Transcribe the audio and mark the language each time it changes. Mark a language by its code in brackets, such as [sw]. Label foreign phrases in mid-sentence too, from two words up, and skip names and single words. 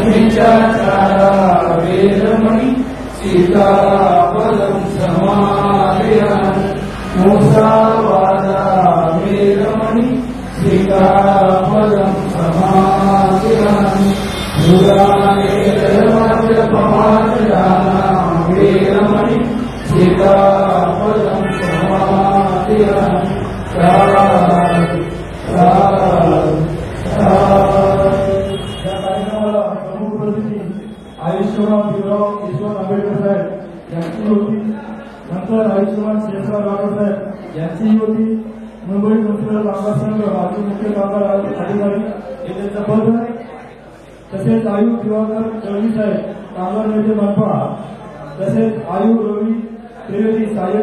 [pi] मिच्छाचारा वेरमणि सिक्खापदं समादियामि मुसावादा वेरमणि सिक्खापदं समादियामि मुदानेरमद्यपमादयाना वेरमणि सिक्खापदं समादियामि [mr] आयुष्यमान भीमराव यशवंत आंबेडकर साहेब यांची होती नंतर आयुष्यमान शेषराव राठोड साहेब यांचीही होती मुंबई म्युनिसिपल कामगार संघ माजी मुख्य कामगार अधिकारी यांचा पद तसेच आयु दिवाकर दळवी साहेब कामगार नेते मनपा तसेच आयु रवी त्रिवेदी सहाय्यक